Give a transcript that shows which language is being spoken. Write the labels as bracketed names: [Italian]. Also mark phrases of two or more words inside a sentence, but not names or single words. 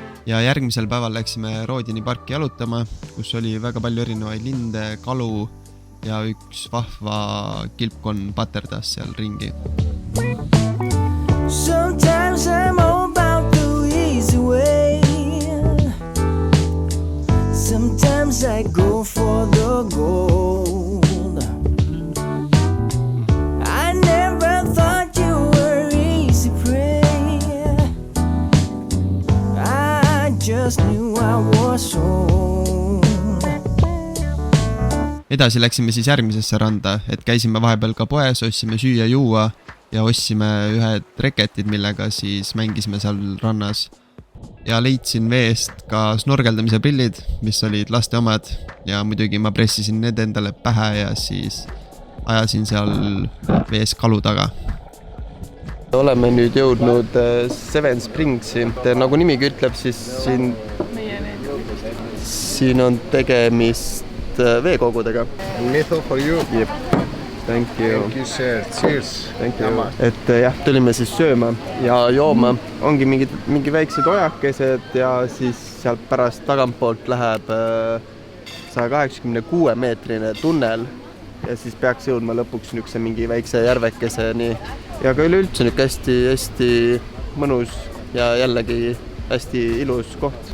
[Estonian] ja järgmisel päeval läksime Rodini parki jalutama, kus oli väga palju erinevaid linde, kalu ja üks vahva kilpkonn paterdas seal ringi. [English] Sometimes I'm about the easy way. Sometimes I go for the gold. I never thought you were easy prey. I just knew I was sold. [Estonian] Edasi läksime siis järgmisesse randa, et käisime vahepeal ka poes, ostsime süüa-juua ja ostsime ühed reketid, millega siis mängisime seal rannas. Ja leidsin veest ka snorgeldamise prillid, mis olid laste omad ja muidugi ma pressisin need endale pähe ja siis ajasin seal vees kalu taga. Oleme nüüd jõudnud Seven Springsi. Nagu nimigi ütleb, siis siin on tegemist veekogudega. [English] Little for you. Yep. Thank you. Thank you, sir. Cheers. Thank you. [Estonian] Et jah, tulime siis sööma ja jooma. Ongi mingi väiksed ojakesed ja siis sealt pärast tagantpoolt läheb 186 meetrine tunnel ja siis peaks jõudma lõpuks niukse mingi väikse järvekeseni. Ja ka üleüldse niuke hästi mõnus ja jällegi hästi ilus koht.